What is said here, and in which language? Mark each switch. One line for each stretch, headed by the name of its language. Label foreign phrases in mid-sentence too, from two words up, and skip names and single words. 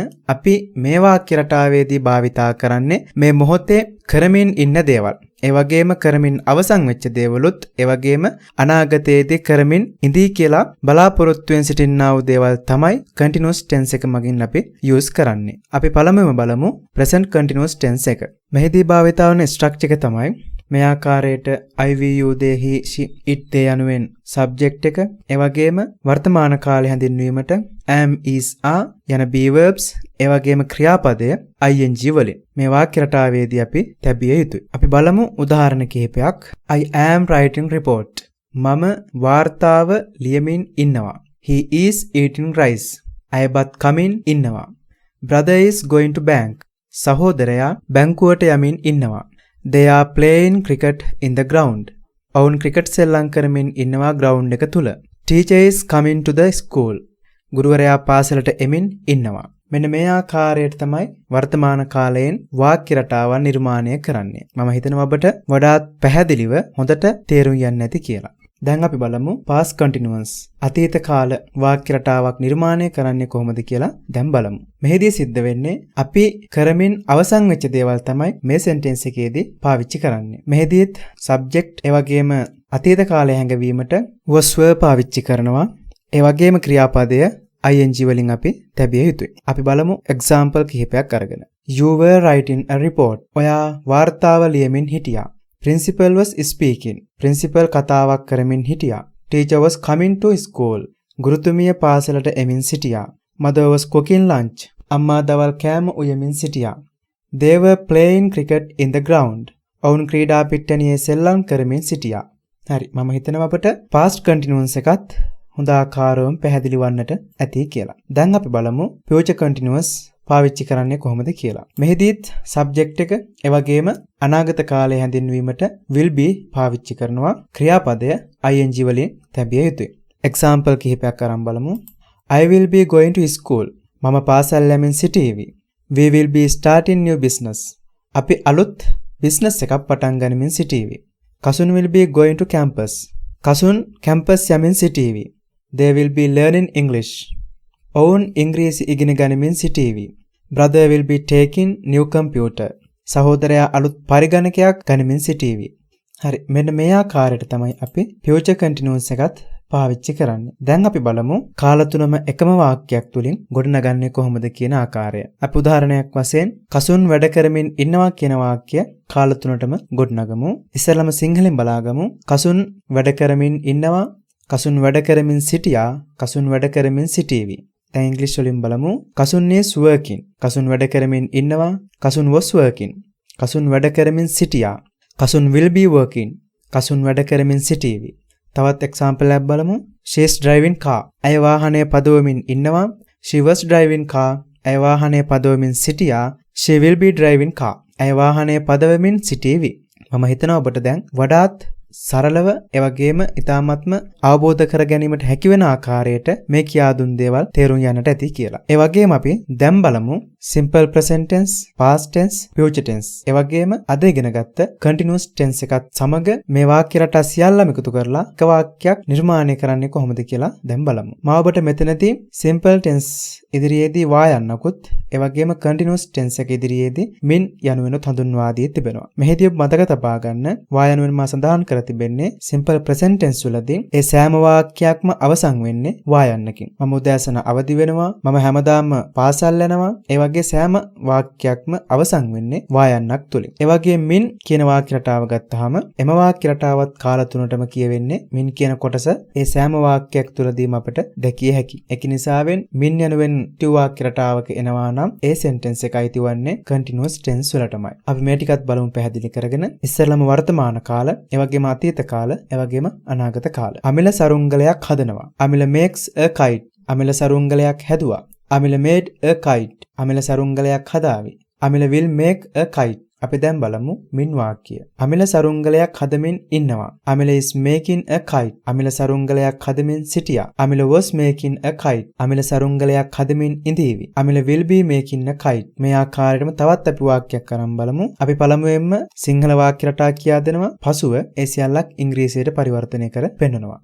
Sinhala: අපි මේ වාක්‍ය රටාවේදී භාවිතා කරන්නේ මේ මොහොතේ කරමින් ඉන්න දේවල්. ඒ වගේම කරමින් අවසන් වෙච්ච දේවලුත් ඒ වගේම අනාගතයේදී කරමින් ඉඳී කියලා බලාපොරොත්තුෙන් සිටින්නා වූ දේවල් තමයි
English: continuous tense
Sinhala: එක මගින් අපි use කරන්නේ. අපි පළමුවෙන්ම බලමු
English: present continuous tense
Sinhala: එක. මෙහිදී භාවිතා වන structure එක තමයි මේ ආකාරයට
English: I we you they he she
Sinhala: it they යනුවෙන් subject එක ඒ වගේම වර්තමාන කාලය හැඳින්වීමට
English: am is are
Sinhala: යන
English: be verbs
Sinhala: ඒ වගේම ක්‍රියාපදය ing වලින් මේ වාක්‍ය රටාවේදී අපි තැබිය යුතුයි. අපි බලමු උදාහරණ කිහිපයක්.
English: I am writing report.
Sinhala: මම වාර්තාව ලියමින් ඉන්නවා.
English: He is eating rice. I but coming ඉන්නවා. Brother is going to bank.
Sinhala: සහෝදරයා බැංකුවට යමින් ඉන්නවා.
English: They are playing cricket in the ground.
Sinhala: ඔවුන් ක්‍රිකට් සෙල්ලම් කරමින් ඉන්නවා ග්‍රවුන්ඩ් එක තුල.
English: Teacher is coming to the school.
Sinhala: ගුරුවරයා පාසලට එමින් ඉන්නවා. මෙන්න මේ ආකාරයට තමයි වර්තමාන කාලයෙන් වාක්‍ය රටාවන් නිර්මාණය කරන්නේ. මම හිතනවා ඔබට වඩාත් පැහැදිලිව හොඳට තේරුම් යන්න ඇති කියලා. දැන් අපි බලමු
English: past continuous
Sinhala: අතීත කාල වාක්‍ය රටාවක් නිර්මාණය කරන්නේ කොහොමද කියලා දැන් බලමු. මෙහිදී සිද්ධ වෙන්නේ අපි කරමින් අවසන් වෙච්ච දේවල් තමයි මේ sentence එකේදී පාවිච්චි කරන්නේ. මෙහිදීත් subject ඒ වගේම අතීත කාලය හැඟවීමට
English: was were
Sinhala: පාවිච්චි කරනවා. ඒ වගේම ක්‍රියාපදය ing වලින් අපි තැබිය යුතුයි. අපි බලමු example කිහිපයක් අරගෙන.
English: You were writing a report.
Sinhala: ඔයා වාර්තාව ලියමින් හිටියා.
English: Principal was speaking.
Sinhala: Principal කතාවක් කරමින් හිටියා.
English: Teacher was coming to school.
Sinhala: ගුරුතුමිය පාසලට එමින් සිටියා.
English: Mother was cooking lunch.
Sinhala: අම්මා දවල් කෑම උයමින් සිටියා.
English: They were playing cricket in the ground.
Sinhala: ඔවුන් ක්‍රීඩා පිට්ටනියේ සෙල්ලම් කරමින් සිටියා. හරි. මම හිතනවා අපට
English: past continuous
Sinhala: එකත් හොඳ ආකාරවම පැහැදිලි වන්නට ඇති කියලා. දැන් අපි බලමු
English: future continuous
Sinhala: පාවිච්චි කරන්නේ කොහොමද කියලා. මෙහිදීත් subject එක ඒ වගේම අනාගත කාලය හැඳින්වීමට
English: will be
Sinhala: පාවිච්චි කරනවා. ක්‍රියාපදය ing වලින් තැබිය යුතුයි. example කිහිපයක් අරන් බලමු.
English: I will be going to school.
Sinhala: මම පාසල් යමින් සිටීවි.
English: We will be starting new business.
Sinhala: අපි අලුත් business එකක් පටන් ගනිමින් සිටීවි.
English: Kasun will be going to campus.
Sinhala: Kasun campus යමින් සිටීවි.
English: They will be learning English.
Sinhala: ඔවුන් ඉංග්‍රීසි ඉගෙන ගනිමින් සිටීවි.
English: Brother will be taking new computer.
Sinhala: සහෝදරයා අලුත් පරිගණකයක් ගනිමින් සිටීවි. හරි. මෙන්න මේ ආකාරයට තමයි අපි
English: future continuous
Sinhala: එකත් පාවිච්චි කරන්නේ. දැන් අපි බලමු කාල තුනම එකම වාක්‍යයක් තුලින් ගොඩනගන්නේ කොහොමද කියන ආකාරය. අපි උදාහරණයක් වශයෙන් කසුන් වැඩ කරමින් ඉන්නවා කියන වාක්‍ය කාල තුනටම ගොඩනගමු. ඉස්සෙල්ලාම සිංහලෙන් බලාගමු. කසුන් වැඩ කරමින් ඉන්නවා. කසුන් වැඩ කරමින් සිටියා. කසුන් වැඩ කරමින් සිටීවි. දැන් ඉංග්‍රීසි වලින් බලමු. කසුන්
English: is working.
Sinhala: කසුන් වැඩ කරමින් ඉන්නවා.
English: කසුන් was working.
Sinhala: කසුන් වැඩ කරමින් සිටියා.
English: කසුන් will be working.
Sinhala: කසුන් වැඩ කරමින් සිටීවි. තවත් example එකක් බලමු.
English: She is driving car.
Sinhala: ඇය වාහනය පදවමින් ඉන්නවා.
English: She was driving car.
Sinhala: ඇය වාහනය පදවමින් සිටියා.
English: She will be driving car.
Sinhala: ඇය වාහනය පදවමින් සිටීවි. මම හිතනවා ඔබට දැන් වඩාත් සරලව ඒ වගේම ඊ타ත්ම අවබෝධ කර ගැනීමට හැකි වෙන ආකාරයට මේ කියා දුන් දේවල් තේරුම් යන්නට ඇති කියලා. ඒ වගේම අපි දැන් බලමු
English: simple present tense, past tense, future tense.
Sinhala: ඒ වගේම අද ඉගෙනගත්ත
English: continuous tense
Sinhala: එකත් සමග මේ වාක්‍ය රටා සියල්ලම එකතු කරලා එක වාක්‍යයක් නිර්මාණය කරන්නේ කොහොමද කියලා දැන් බලමු. මම ඔබට මෙතනදී
English: simple tense
Sinhala: ඉදිරියේදී වා යන්නකුත් ඒ වගේම
English: continuous tense
Sinhala: එක ඉදිරියේදී min යනුවෙනුත් හඳුන්වා දී තිබෙනවා. මෙහිදී මතක තබා ගන්න වා යනුවෙන් මා සඳහන් කර කරලා තිබෙන්නේ
English: simple present tense
Sinhala: වලදී ඒ සෑම වාක්‍යයක්ම අවසන් වෙන්නේ වා යන්නකින්. මම උදෑසන අවදි වෙනවා. මම හැමදාම පාසල් යනවා. ඒ වගේ සෑම වාක්‍යයක්ම අවසන් වෙන්නේ වා යන්නක් තුලින්. ඒ වගේ මින් කියන වාක්‍ය රටාව ගත්තාම එම වාක්‍ය රටාවත් කාල තුනටම කියවෙන්නේ මින් කියන කොටස ඒ සෑම වාක්‍යයක් තුලදීම අපිට දැකිය හැකියි. ඒක නිසාවෙන් මින් යනුවෙන් ටු වාක්‍ය රටාවක එනවා නම් ඒ sentence එක අයිතිවන්නේ
English: continuous tense
Sinhala: වලටමයි. අපි මේ ටිකත් බලමු පැහැදිලි කරගෙන. ඉස්සෙල්ලාම වර්තමාන කාල, ඒ වගේම අතීත කාල, ඒ වගේම අනාගත කාල. අමිල සරුංගලයක් හදනවා. අමිල
English: makes a kite.
Sinhala: අමිල සරුංගලයක් හැදුවා.
English: අමිල made a kite.
Sinhala: අමිල සරුංගලයක් හදාවි.
English: අමිල will make a kite.
Sinhala: අපි දැන් බලමු මින් වාක්‍ය. අමිල සරුංගලයක් හදමින් ඉන්නවා. අමිල
English: is making a kite.
Sinhala: අමිල සරුංගලයක් හදමින් සිටියා. අමිල
English: was making a kite.
Sinhala: අමිල සරුංගලයක් හදමින් ඉඳීවි. අමිල
English: will be making a kite.
Sinhala: මේ ආකාරයටම තවත් අපි වාක්‍යයක් අරන් බලමු. අපි පළමුවෙන්ම සිංහල වාක්‍ය රටා කියා දෙනවා. පසුව ඒ සියල්ලක් ඉංග්‍රීසියට පරිවර්තනය කර පෙන්නනවා.